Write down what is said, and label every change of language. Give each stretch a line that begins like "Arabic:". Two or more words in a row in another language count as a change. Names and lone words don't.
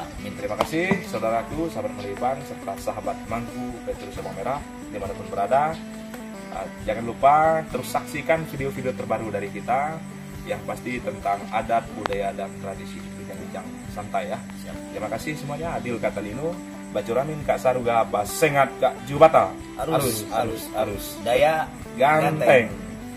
Indonesian: Terima kasih saudaraku, sahabat Melibang, serta sahabat Mangku Petrus Sabang Merah dimanapun berada. Jangan lupa terus saksikan video-video terbaru dari kita yang pasti tentang adat, budaya, dan tradisi bincang-bincang santai ya. Siap. Terima kasih semuanya.
Kendayan: Adil Katalino, Bacuramin Kak Saruga, Basengat Kak Jubata. Arus. Dayak
Indonesian: Ganteng.